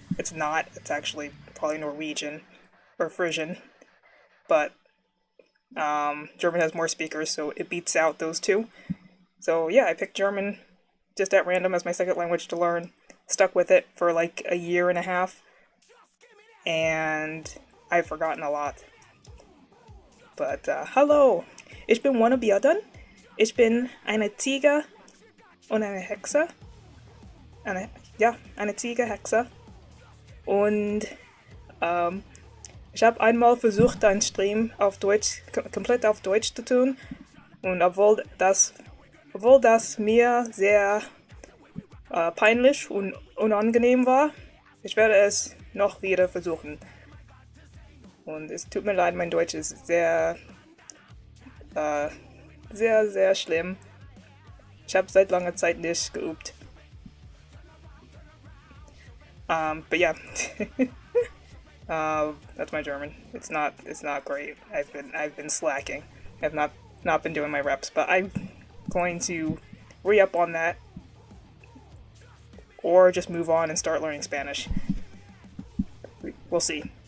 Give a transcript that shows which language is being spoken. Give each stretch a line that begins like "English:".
English: It's not, it's actually probably Norwegian, or Frisian, but German has more speakers, so it beats out those 2. So yeah, I picked German just at random as my second language to learn. Stuck with it for like a year and a half, and I've forgotten a lot. But
German: hallo, ich bin one Abiadon. Ich bin eine Ziege und eine Hexe. Eine Ziege, Hexe. Und ich habe einmal versucht, einen Stream auf Deutsch, komplett auf Deutsch zu tun. Und obwohl das mir sehr peinlich und unangenehm war, ich werde es noch wieder versuchen. Und es tut mir leid, mein Deutsch ist äh, sehr schlimm. Ich habe seit langer Zeit nicht geübt.
English: But yeah, that's my German. It's not great. I've been slacking. I've not been doing my reps, but I'm going to re-up on that, or just move on and start learning Spanish. We'll see.